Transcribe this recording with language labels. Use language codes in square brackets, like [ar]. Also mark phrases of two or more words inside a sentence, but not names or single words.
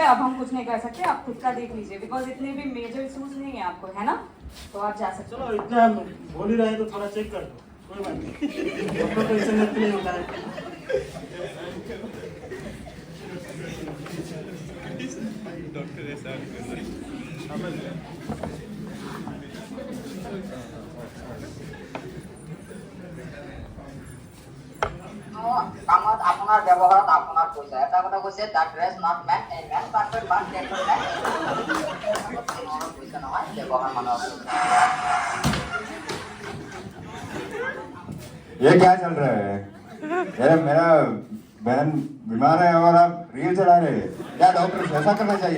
[hi] अब हम कुछ नहीं कर सकते, आप खुद का देख लीजिए। बिकॉज इतने भी [en] major issues [hi] नहीं है आपको, है ना? तो आप जा सकते हो। चलो, इतना हम बोल ही रहे हैं तो थोड़ा चेक कर दो, कोई बात नहीं। डॉक्टर को इससे नहीं होता है। डॉक्टर ऐसा [as] কামত আপোনাৰ ব্যৱহাৰত আপোনাৰ পইচা এটা কথা কৈছে [en] That dress not man a man perfect but that man [as] পইচা নহয় ব্যৱহাৰ মানুহৰ [hi] ये क्या चल रहा है? यार मेरा बहन बीमार है और आप रील चला रहे हैं। क्या डॉक्टर ऐसा करना चाहिए?